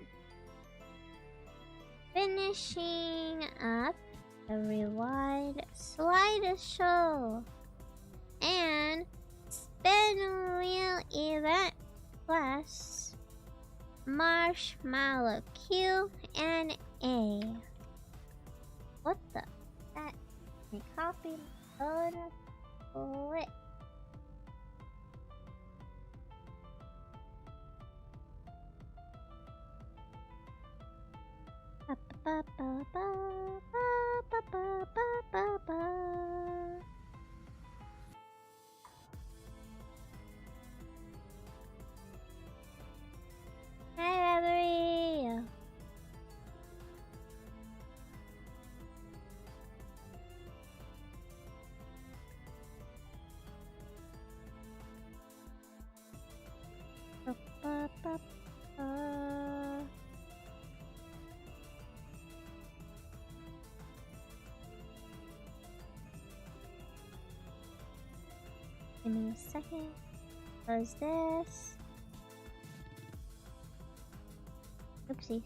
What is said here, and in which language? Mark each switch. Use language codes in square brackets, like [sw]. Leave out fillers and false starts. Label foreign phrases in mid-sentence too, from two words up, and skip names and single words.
[en] Finishing up the rewind slideshow and spin wheel event plus marshmallow Q and A. What the? That me copy on a flip. Ba ba ba ba ba ba ba ba ba. Hi, Reverie. Ba ba ba ba. Give me a second. Close this. Oopsies.